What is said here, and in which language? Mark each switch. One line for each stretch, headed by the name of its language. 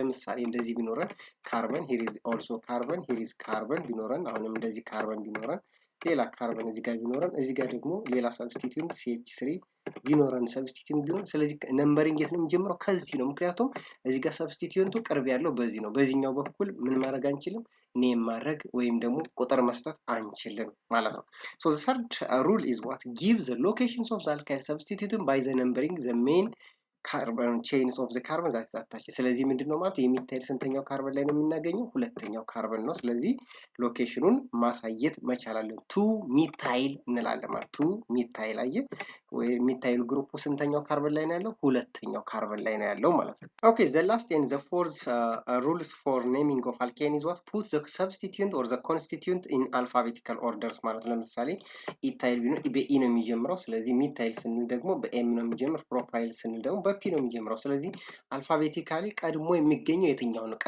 Amharic: ለምሳሌ እንደዚህ ቢኖረን ካርበን
English: here is also carbon here is carbon
Amharic: ቢኖረን አሁንም እንደዚህ ካርበን ቢኖረን ሌላ ካርበን እዚህ ጋር ቢኖረን እዚህ ጋር ደግሞ ሌላ ሰብስቲቲዩንት CH3 ቢኖረን ሰብስቲቲዩንት ቢሆን ስለዚህ ነምበሪንግ የት ነው የሚጀምረው? ከዚህ ነው። ምክንያቱም እዚህ ጋር ሰብስቲቲዩንቱ ቅርብ ያለው በዚህ ነው። በዚህኛው በኩል ምን ማድረግ አንችልም? ኔም ማድረግ ወይም ደግሞ ቁጥር መስጠት አንችልም ማለት ነው።
English: so the third rule is what give the locations of the alkyl substituent by the numbering the main carbon chains of the carbon that is attached።
Amharic: ስለዚህ ምንድነው ማለት የሚታይል ስንተኛው ካርበን ላይ ነው የምናገኘው? ሁለተኛው ካርበን ነው። ስለዚህ ሎኬሽኑን ማሳየት መቻል አለን። ቱ ሚታይል እንላለን ማለት ቱ ሚታይል አየ ወይ ሚታይል ግሩፕ ስንተኛው ካርበን ላይ ነው ያለው? ሁለተኛው ካርበን ላይ ነው ያለው ማለት ነው። ኦኬ
English: the last and the fourth rules for naming of alkane is what put the substituent or the constituent in alphabetical orders
Amharic: ማለት ነው። ለምሳሌ ኢታይል ቢሆን በኢ ነው የሚጀምረው። ስለዚህ ሚታይል ስንል ደግሞ በኤም ነው የሚጀምር። ፕሮፓይል ስንል ደግሞ በፒ ነው የሚጀምረው። ስለዚህ አልፋቤቲካሊ ቀድሞ የሚገኘው የትኛው ነው?